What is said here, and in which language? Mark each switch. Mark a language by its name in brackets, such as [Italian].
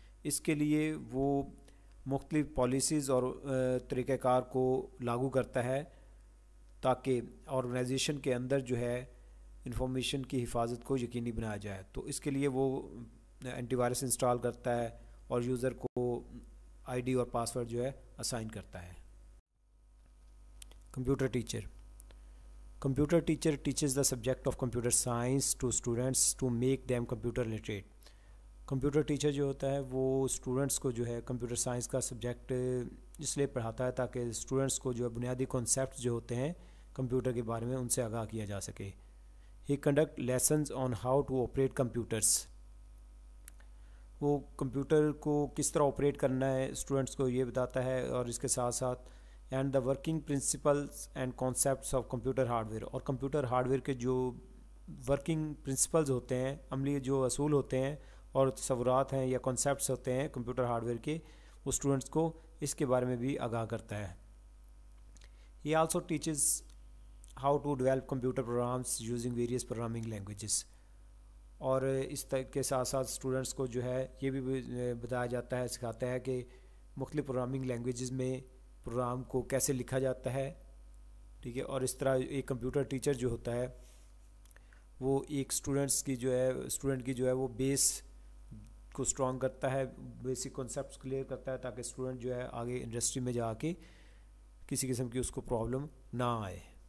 [Urdu] اس کے لیے وہ مختلف پالیسیز اور طریقہ کار کو لاگو کرتا ہے تاکہ آرگنائزیشن کے اندر جو ہے انفارمیشن کی حفاظت کو یقینی بنایا جائے. تو اس کے لیے وہ اینٹی وائرس انسٹال کرتا ہے اور یوزر کو آئی ڈی اور پاسورڈ جو ہے اسائن کرتا ہے. Computer teacher. [English] Computer teacher teaches the subject of computer science to students to make them computer literate. [Urdu] Computer teacher جو ہوتا ہے وہ اسٹوڈنٹس کو جو ہے کمپیوٹر سائنس کا سبجیکٹ اس لیے پڑھاتا ہے تاکہ اسٹوڈنٹس کو جو ہے بنیادی کانسیپٹس جو ہوتے ہیں کمپیوٹر کے بارے میں ان سے آگاہ کیا جا سکے. [English] He conduct lessons on how to operate computers. [Urdu] وہ کمپیوٹر کو کس طرح آپریٹ کرنا ہے اسٹوڈنٹس کو یہ بتاتا ہے، اور اس کے ساتھ ساتھ [English] And the working principles and concepts of computer hardware. [Urdu] اور کمپیوٹر ہارڈ ویئر کے جو ورکنگ پرنسپلز ہوتے ہیں، عملی جو اصول ہوتے ہیں اور تصورات ہیں یا کانسیپٹس ہوتے ہیں کمپیوٹر ہارڈ ویئر کے، وہ اسٹوڈنٹس کو اس کے بارے میں بھی آگاہ کرتا ہے. [English] He also teaches how to develop computer programs using various programming languages. [Urdu] اور اس کے ساتھ ساتھ اسٹوڈنٹس کو جو ہے یہ بھی بتایا جاتا ہے، سکھاتا ہے کہ مختلف پروگرامنگ لینگویجز میں پروگرام کو کیسے لکھا جاتا ہے. ٹھیک ہے، اور اس طرح ایک کمپیوٹر ٹیچر جو ہوتا ہے وہ ایک اسٹوڈنٹ کی جو ہے وہ بیس کو اسٹرانگ کرتا ہے، بیسک کانسیپٹس کلیئر کرتا ہے تاکہ اسٹوڈنٹ جو ہے آگے انڈسٹری میں جا کے کسی قسم کی اس کو پرابلم نہ آئے.